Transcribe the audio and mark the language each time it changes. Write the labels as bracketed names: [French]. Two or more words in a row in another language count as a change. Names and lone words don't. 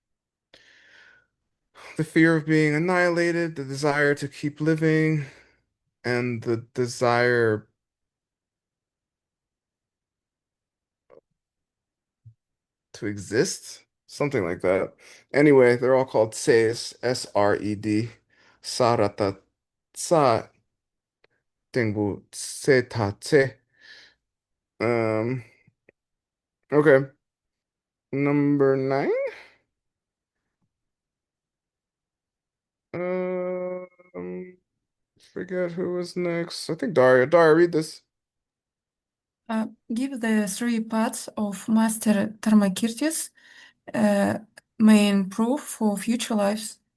[English] The fear of being annihilated, the desire to keep living, and the desire to exist. Something like that. Anyway, they're all called Sres, S-R-E-D. Sarata Tsa Tengu Tse Ta Tse. Um, okay. Number 9. Um, forget who was next. I think Daria. Daria, read this. Give the three paths of Master Dharmakirti's uh, main proof for future lives.